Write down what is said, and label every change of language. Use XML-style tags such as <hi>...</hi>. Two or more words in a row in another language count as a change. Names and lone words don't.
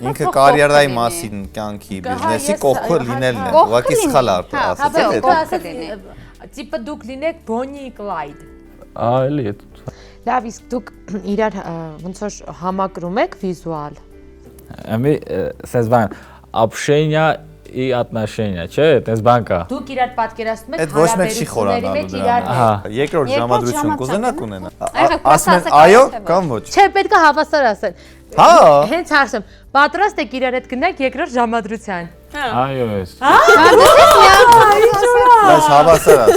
<hy>Ինքը կարիերայի մասին, կյանքի, բիզնեսի կողքը լինելն է։ Ուղղակի սխալ ասացի ասեցի, տիպը դուք լինեք Bonnie Clyde։ այլի է։ Լավ, իսկ դուք իրար ոնց որ համակրում եք վիզուալ։ Ամի sense բան,</hy> <ru>общение и отношения,</ru> <hy>չէ, այդպես բան կա։ Դուք իրար պատկերացնում եք Այդ ոչ մեկ չի խորանալու դրան։ Ահա։ Երկրորդ Երկրորդ ժամադրություն ժամադրություն։ կուզենաք ունենա։ Ահա, Ասում են ասեք, այո թե ոչ։ կամ ոչ։ Չէ, պետք է հավասար ասեն։ Հա։ Հենց հարցում, պատրաստ եք իրար հետ գնաք երկրորդ ժամադրության։ Այո, ես։ Բայց հավասար ասեք։</hy>